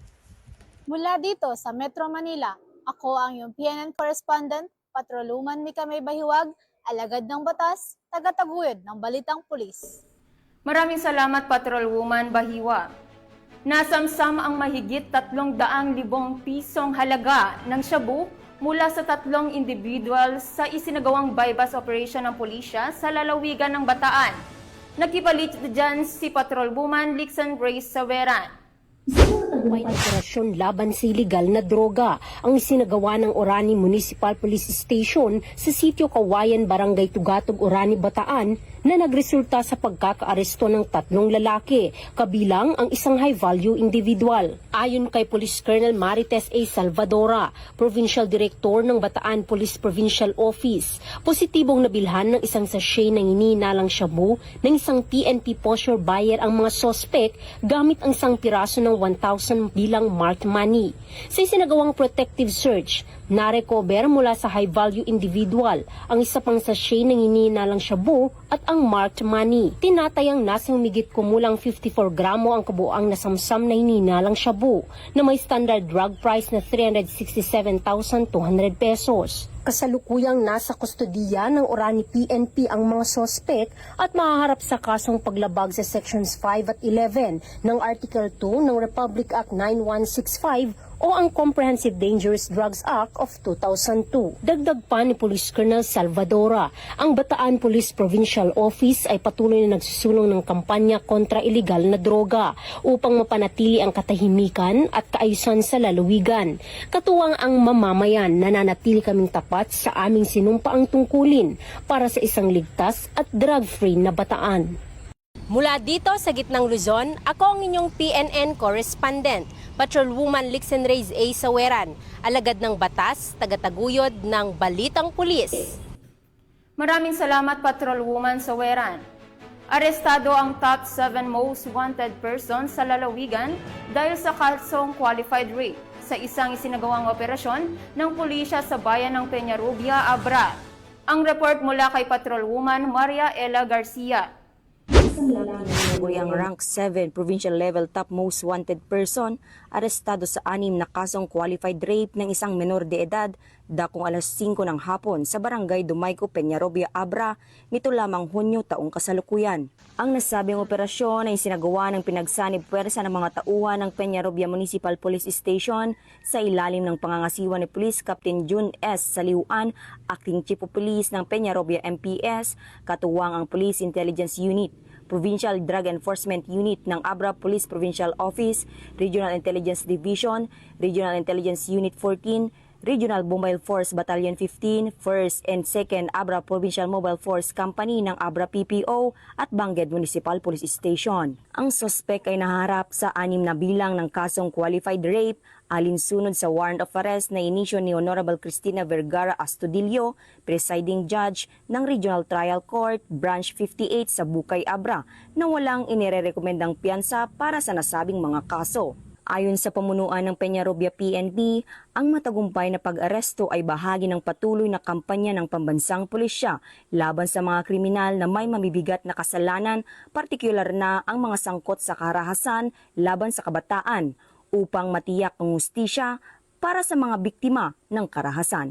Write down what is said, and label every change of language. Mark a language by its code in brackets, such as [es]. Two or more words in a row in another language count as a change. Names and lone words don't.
[tl] Mula dito sa Metro Manila, ako ang iyong PNN correspondent, Patrolwoman Mika May Bahiwag, alagad ng batas, tagataguyod ng balitang pulis. Maraming salamat, Patrolwoman Bahiwa. Nasamsam ang mahigit 300,000 pisong halaga ng shabu mula sa 3 individual sa isinagawang [en] buy-bus operation [tl] ng pulisya sa lalawigan ng Bataan. Nagkipalit dyan si Patrolwoman Lixan Grace Saveran. May operasyon laban sa iligal na droga ang isinagawa ng Orani Municipal Police Station sa sitio Kawayan, Barangay Tugatog, Orani, Bataan na nagresulta sa pagkakaaresto ng 3 lalaki, kabilang ang isang [en] high-value individual. [tl] Ayon kay Police Colonel Marites A. Salvadora, Provincial Director ng Bataan Police Provincial Office, positibong nabilhan ng isang sachet ng hinihinalang shabu ng isang PNP [en] posture buyer [tl] ang mga sospek gamit ang isang piraso ng 1,000 bilang [en] marked money. [tl] Sa isinagawang [en] protective search, [tl] narecover mula sa [en] high-value individual [tl] ang isa pang sachet ng hinihinalang shabu at ang [en] marked money. [tl] Tinatayang nasa humigit kumulang 54 gramo ang kabuang nasamsam na hinihinalang shabu na may [en] standard drug price [tl] na 367,200 pesos. Kasalukuyang nasa kustodiya ng Orani PNP ang mga sospek at mahaharap sa kasong paglabag sa Sections 5 at 11 ng Article 2 ng Republic Act 9165 o ang Comprehensive Dangerous Drugs Act of 2002. Dagdag pa ni Police Colonel Salvadora, ang Bataan Police Provincial Office ay patuloy na nagsusulong ng kampanya kontra iligal na droga upang mapanatili ang katahimikan at kaayusan sa lalawigan. Katuwang ang mamamayan, nananatili kaming tapat sa aming sinumpaang tungkulin para sa isang ligtas at drug-free na Bataan. Mula dito sa gitnang Luzon, ako ang inyong PNN correspondent, Patrolwoman Lixen Reyes A. Saweran, alagad ng batas, tagataguyod ng balitang pulis. Maraming salamat, Patrolwoman Saweran. Arestado ang [en] top 7 most wanted persons [tl] sa lalawigan dahil sa kasong [en] qualified rape [tl] sa isang isinagawang operasyon ng pulisya sa bayan ng Peñarubia, Abra. Ang report mula kay Patrolwoman Maria Ella Garcia. Ang [en] rank 7 provincial level top most wanted person [tl] arestado sa 6 na kasong [en] qualified rape [tl] ng isang menor de edad dakong alas 5 ng hapon sa barangay Dumayco, Peñarobia, Abra nito lamang Hunyo taong kasalukuyan. Ang nasabing operasyon ay sinagawa ng pinagsanib puwersa ng mga tauhan ng Peñarobia Municipal Police Station sa ilalim ng pangangasiwa ni Police Captain June S. Saliuan, [en] Acting Chief of Police [tl] ng Peñarobia MPS, katuwang ang Police Intelligence Unit, Provincial Drug Enforcement Unit ng Abra Police Provincial Office, Regional Intelligence Division, Regional Intelligence Unit 14, Regional Mobile Force Battalion 15, 1st and 2nd Abra Provincial Mobile Force Company ng Abra PPO at Bangged Municipal Police Station. Ang suspect ay naharap sa 6 na bilang ng kasong [en] qualified rape [tl] alinsunod sa [en] warrant of arrest [tl] na inisyo ni Honorable Cristina Vergara Astudillo, [en] presiding judge [tl] ng Regional Trial Court, Branch 58 sa Bukay, Abra, na walang inirerekomendang piyansa para sa nasabing mga kaso. Ayon sa pamunuan ng Peñarobia PNP, ang matagumpay na pag-aresto ay bahagi ng patuloy na kampanya ng pambansang pulisya laban sa mga kriminal na may mamibigat na kasalanan, partikular na ang mga sangkot sa karahasan laban sa kabataan, upang matiyak ang hustisya para sa mga biktima ng karahasan.